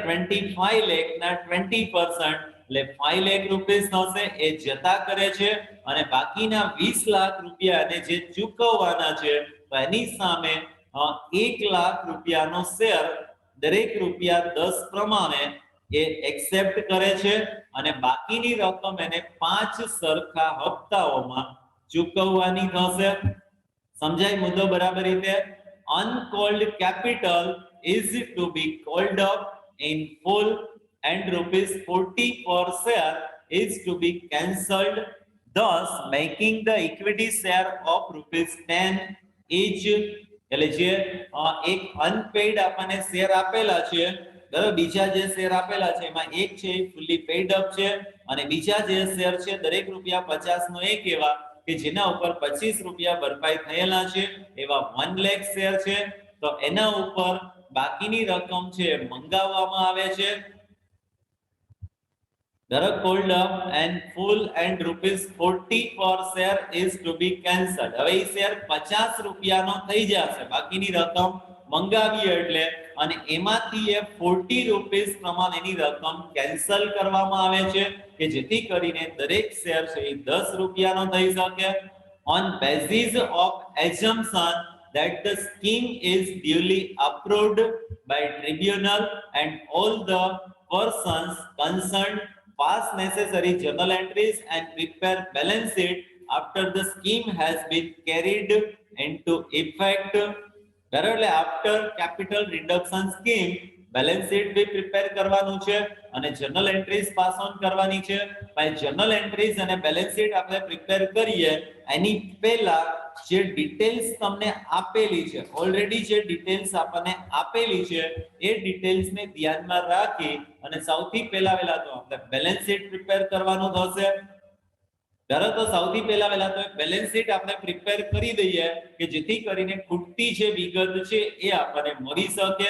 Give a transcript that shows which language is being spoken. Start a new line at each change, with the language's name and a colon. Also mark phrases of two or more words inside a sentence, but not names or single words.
Gujarati: 25 લાખના 20% એટલે 5 લાખ રૂપિયા થશે એ જતા કરે છે અને બાકીના 20 લાખ રૂપિયાને જે ચૂકવવાના છે તો એની સામે 1 લાખ રૂપિયાનો શેર દરેક રૂપિયા 10 પ્રમાણે એ એક્સેપ્ટ કરે છે અને બાકીની રકમ એને 5 સરખા હપ્તાઓમાં ચૂકવવાની થશે. સમજાય મુદ્દો બરાબર રીતે?
English: Uncalled capital is to be called up in full and rupees 40 per share is to be cancelled, thus making the equity share of rupees 10 each.
Gujarati: એટલે જે એક અનપેઇડ આપણને શેર આપેલા છે, બરાબર, બીજા જે શેર આપેલા છે એમાં એક છે
English: fully paid up
Gujarati: છે અને બીજા જે શેર છે દરેક રૂપિયા 50 નો એક એવા કે જેના ઉપર 25 રૂપિયા ભરપાઈ થયેલા છે એવા 1 લાખ શેર છે. તો એના ઉપર બાકીની રકમ છે મંગાવવામાં આવે છે.
English: called up and full and rupees 40 per share is to be cancelled.
Gujarati: હવે એ શેર 50 રૂપિયાનો થઈ જશે બાકીની રકમ મંગાવીએ એટલે, અને એમાંથી એ 40 રૂપિયા પ્રમાણેની રકમ કેન્સલ કરવામાં આવે છે કે જેથી કરીને દરેક શેર છે એ 10 રૂપિયાનો થઈ શકે.
English: On basis of assumption that the scheme is duly approved by tribunal and all the persons concerned pass necessary journal entries and prepare balance sheet after the scheme has been carried into effect.
Gujarati: બરાબર?
English: after capital reduction scheme balance sheet be prepare
Gujarati: કરવાનું છે અને
English: journal entries pass on
Gujarati: કરવાની છે. ભાઈ
English: journal entries
Gujarati: અને
English: balance sheet
Gujarati: આપણે પ્રિપેર કરીએ એની પહેલા જે ડિટેલ્સ તમને આપેલી છે, ઓલરેડી જે ડિટેલ્સ આપણને આપેલી છે એ ડિટેલ્સ ને ધ્યાનમાં રાખી અને સૌથી પહેલા તો આપણે
English: balance sheet
Gujarati: પ્રિપેર કરવાનું થશે. બરાબર, તો સૌથી પહેલા તો
English: balance sheet
Gujarati: આપણે પ્રિપેર કરી દઈએ કે જેથી કરીને ખૂટતી જે વિગત છે એ આપણને મળી શકે.